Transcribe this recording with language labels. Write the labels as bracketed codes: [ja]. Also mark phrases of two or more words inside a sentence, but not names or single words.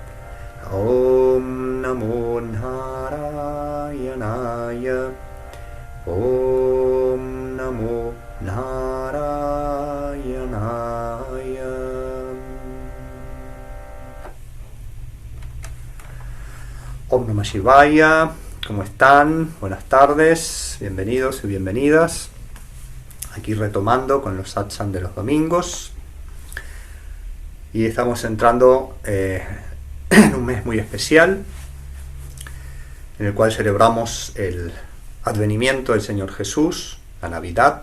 [sa] Om Namo Narayanaya. Om Namo Narayanaya. Om Namah Shivaya. [es] ¿Cómo están? Buenas tardes, bienvenidos y bienvenidas. Aquí retomando con los satsang de los domingos. Y estamos entrando en un mes muy especial, en el cual celebramos el advenimiento del Señor Jesús, la Navidad.